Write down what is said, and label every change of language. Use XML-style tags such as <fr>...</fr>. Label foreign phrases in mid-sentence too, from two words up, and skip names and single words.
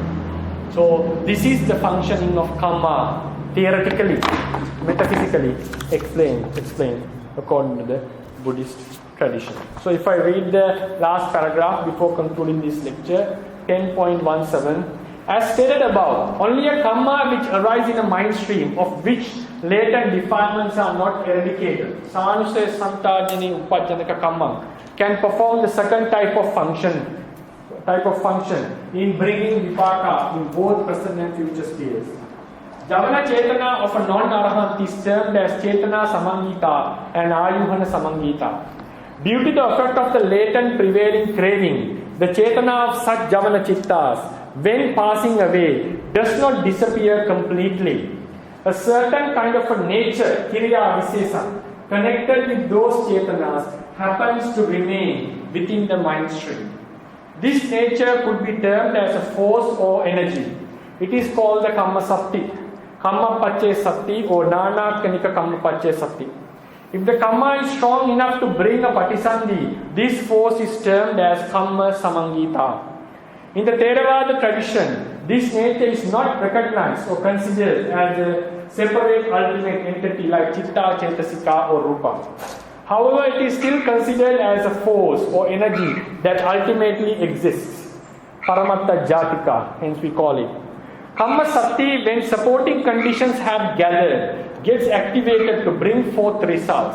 <en>So this is the functioning of kamma, theoretically, metaphysically explained according to the Buddhist tradition. So if I read the last paragraph before concluding this lecture, 10.17, as stated above, only a kamma which arises in a mind stream of which latent defilements are not eradicated,</en> <pi>sanusaya santajani upajjanaka kamma,</pi> <en>can perform the second type of function in bringing vipāka in both present and future spheres.</en> <pi>Javana cetana</pi> <en>of a non-arahant is termed as</en> <pi>cetana samangita</pi> <en>and</en> <pi>ayuhana samangita.</pi> <en>Due to the effect of the latent prevailing craving, the cetana of such javana chittas, when passing away, does not disappear completely. A certain kind of a nature,</en> <pi>kiriya visesa,</pi> <en>connected with those chetanas happens to remain within the mind stream. This nature could be termed as a force or energy. It is called the</en> <pi>kamma sati, kamma pacce sati</pi> <en>or</en> <pi>nanakanika kamma pacce sati.</pi> <en>If the kamma is strong enough to bring a patisandhi, this force is termed as</en> <pi>kamma samangita.</pi> <en>In the Theravāda tradition, this nature is not recognized or considered as a separate ultimate entity like citta, cetasika or rupa. However, it is still considered as a force or energy that ultimately exists.</en> <pi>Paramatta Jatika,</pi> <en>hence we call it.</en> <pi>Kamma Sati,</pi> <en>when supporting conditions have gathered, gets activated to bring forth results.</en>